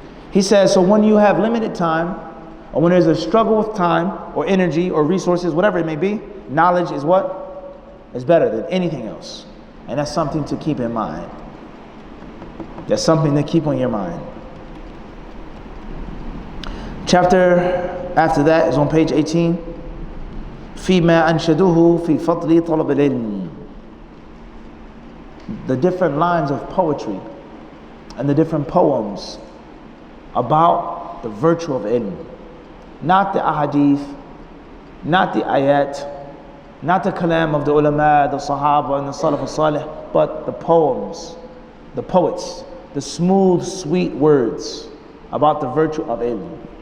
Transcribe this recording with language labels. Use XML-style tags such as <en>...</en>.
<en>He says, so when you have limited time, or when there's a struggle with time or energy or resources, whatever it may be, knowledge is what? Is better than anything else. And that's something to keep in mind. That's something to keep on your mind. Chapter after that is on page 18.</en> <ar>فيما أنشدوه في فضل طلب العلم.</ar> <en>The different lines of poetry and the different poems about the virtue of ilm. Not the ahadith, not the ayat, not the kalam of the ulama, the sahaba and the salaf al-salih, but the poems, the poets, the smooth, sweet words about the virtue of ilm.</en>